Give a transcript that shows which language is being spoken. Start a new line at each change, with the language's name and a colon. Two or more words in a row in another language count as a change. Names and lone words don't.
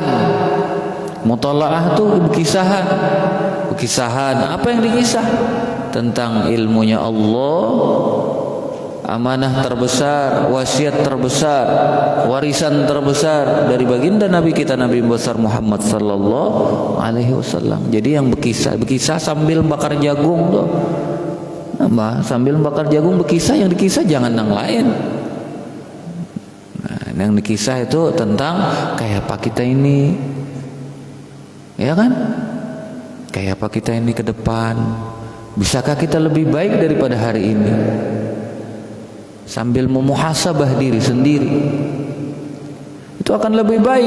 Indonesian: Mutalaah itu berkisahan. Apa yang dikisah? Tentang ilmunya Allah, amanah terbesar, wasiat terbesar, warisan terbesar dari baginda Nabi kita, Nabi besar Muhammad
Arabic: sallallahu alaihi wasallam.
Indonesian: Jadi yang berkisah sambil bakar jagung tuh. Sambil bakar jagung berkisah, yang dikisah jangan yang lain. Nah, yang dikisah itu tentang kayak apa kita ini, ya kan? Kayak apa kita ini ke depan? Bisakah kita lebih baik daripada hari ini? Sambil memuhasabah diri sendiri, itu akan lebih baik.